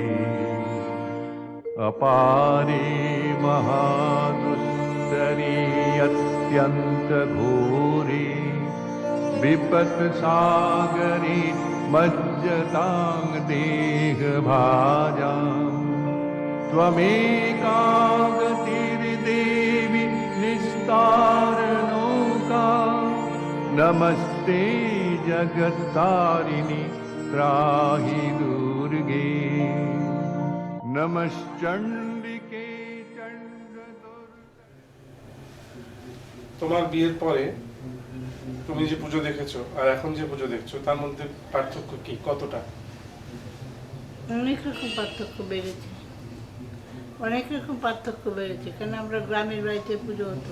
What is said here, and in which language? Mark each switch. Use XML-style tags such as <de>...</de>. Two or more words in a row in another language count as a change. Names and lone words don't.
<sa>अपारे महादुस्तरे अत्यंत घोरे विपत्सागरे मज्जतां देहभाजां त्वमेका गतिर्देवि निस्तारणौका। नमस्ते जगत्तारिणि त्राहि दुर्गे। नमश्चंडिके चंडदुर्गे।</sa> <bn>তোমার বিয়ের পরে তুমি যে পুজো দেখেছো আর এখন যে পুজো দেখছো তার মধ্যে পার্থক্য কি, কতটা? অনেক রকম পার্থক্য বেড়েছে, অনেক রকম পার্থক্য বেড়েছে। কারণ আমরা গ্রামের বাড়িতে পুজো হতো।</bn>